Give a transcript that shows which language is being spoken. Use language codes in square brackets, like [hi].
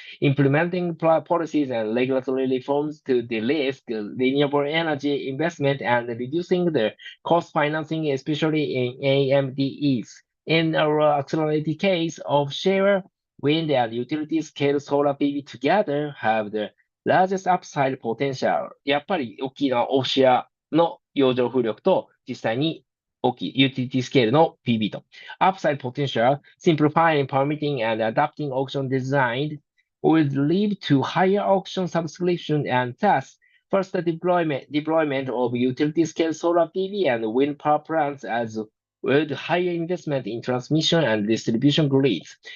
[en] Implementing policies and regulatory reforms to de-risk renewable energy investment and reducing the cost financing, especially in AMDEs. In our accelerated case, offshore wind and utility scale solar PV together have the largest upside potential. [ja] やっぱり大きなオフシェアの洋上風力と実際に大きいユーティリティスケールの PV と。 [en] Upside potential, simplifying permitting and adapting auction design would lead to higher auction subscription and thus faster deployment of utility scale solar PV and wind power plants, as with higher investment in transmission and distribution grids.